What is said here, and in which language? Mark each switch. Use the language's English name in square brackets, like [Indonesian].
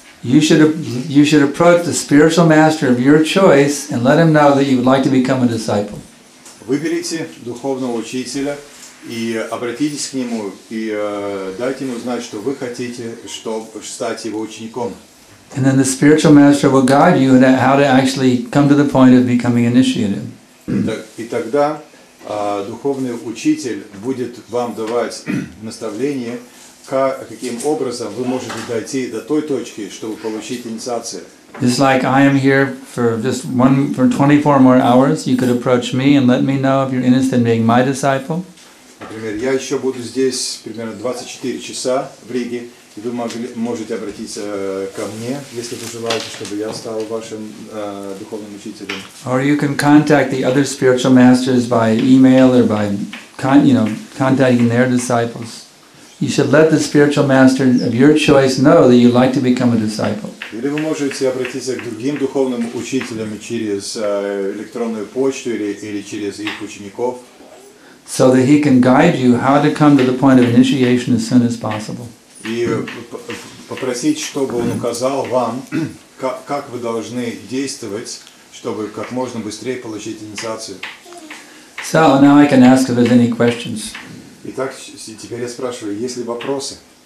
[English] You should approach the spiritual master of your choice and let him know that you would like to become a disciple. [Russian] Выберите духовного учителя и обратитесь к нему и дайте ему знать, что вы хотите, чтобы стать его учеником. [English] And then the spiritual master will guide you how to actually come to the point of becoming initiated. [Russian] И тогда духовный учитель будет вам давать наставление, каким образом вы можете дойти до той точки, чтобы получить инициацию. [English] Just like I am here for 24 more hours, you could approach me and let me know if you're interested in being my disciple. [Russian] Например, я еще буду здесь примерно 24 часа в Риге, и вы можете обратиться ко мне, если вы желаете, чтобы я стал вашим духовным учителем. [English] Or you can contact the other spiritual masters by email or by contacting their disciples. You should let the spiritual master of your choice know that you'd like to become a disciple. [Russian] Или вы можете обратиться к другим духовным учителям через электронную почту или через их учеников. [English] So that he can guide you how to come to the point of initiation as soon as possible. [Russian] И попросить, чтобы он указал вам, как вы должны действовать, чтобы как можно быстрее получить инициацию. [English] So now I can ask if there's any questions. [Russian] Итак, теперь я спрашиваю, есть ли вопросы?